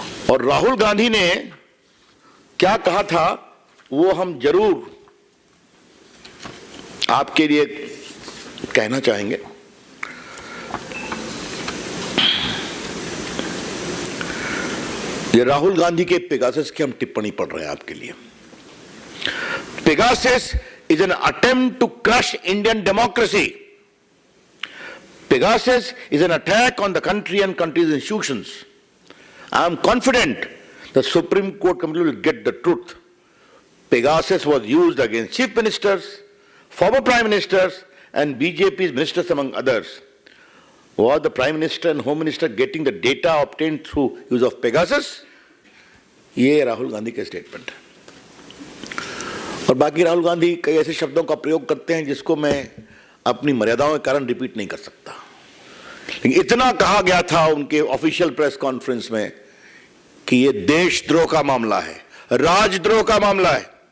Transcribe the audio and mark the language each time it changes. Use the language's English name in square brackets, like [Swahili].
[Hindi] और राहुल गांधी ने क्या कहा था वो हम जरूर आपके लिए कहना चाहेंगे। ये राहुल गांधी के पेगासस की हम टिप्पणी पढ़ रहे हैं आपके लिए। [English] Pegasus is an attempt to crush Indian democracy. Pegasus is an attack on the country and country's institutions. I am confident the Supreme Court committee will get the truth. Pegasus was used against chief ministers, former prime ministers, and BJP's ministers among others. Was the Prime Minister and Home Minister getting the data obtained through use of Pegasus? [Hindi] ये राहुल गांधी के statement है। और बाकी राहुल गांधी कई ऐसे शब्दों का प्रयोग करते हैं जिसको मैं अपनी मर्यादाओं के कारण रिपीट नहीं कर सकता, लेकिन इतना कहा गया था उनके ऑफिशियल प्रेस कॉन्फ्रेंस में कि ये देशद्रोह का मामला है, राजद्रोह का मामला है।